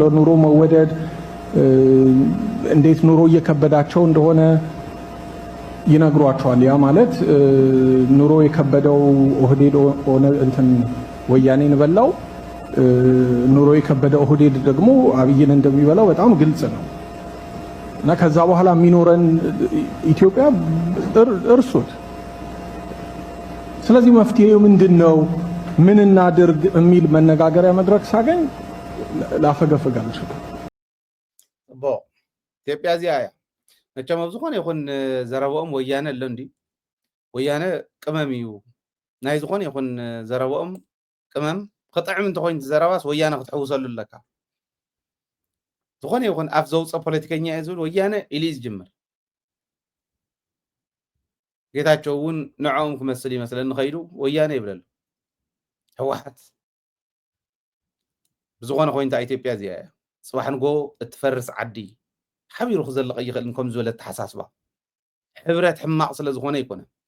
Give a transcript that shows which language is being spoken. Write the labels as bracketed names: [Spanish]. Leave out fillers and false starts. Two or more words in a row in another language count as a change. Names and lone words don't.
[Amharic] ኑሮ መወደድ እንዴት ኑሮ እየከበዳቸው እንደሆነ ይነግሯቸዋል። ያ ማለት ኑሮ የከበደው ኦህዴድ እንትን ወያኔን በላው፣ ኑሮ የከበደው ኦህዴድ ደግሞ አብይን እንደሚበላው በጣም ግልጽ ነው። እና ከዛ በኋላ የሚኖረን ኢትዮጵያ እርሱት። ስለዚህ መፍትሄው ምንድነው? ምን እናድርግ የሚል መነጋገሪያ መድረክ ሳገኝ ላፈገፈግ አልችልም። [Tigrinya] ኢትዮጵያ [Amharic] እዚያ መቸም [Tigrinya] ኣብ ዝኾነ ይኹን ዘረብኦም ወያነ ኣሎ እንዲ ወያነ ቅመም እዩ ናይ ዝኾነ ይኹን ዘረብኦም ቅመም ክጥዕም እንተኮይኑ ዘረባስ ወያነ ክትሕውሰሉ ኣለካ ዝኾነ ይኹን ኣፍ ዘውፅእ ፖለቲከኛ እዩ ዝብል ወያነ ኢሉ እዩ ዝጅምር ጌታቸው እውን ንዕኦም ክመስል ይመስለኒ ኸይዱ ወያነ ይብለሉ ህወሓት ብዝኾነ ኮይንታ ኢትዮጵያ እዚኣ እያ ፅባሕ ንጎ እትፈርስ ዓዲ ሓቢሩ ክዘልቕ ይኽእልን ከም ዝበለ ተሓሳስባ ሕብረት ሕማቕ ስለ ዝኾነ ይኮነ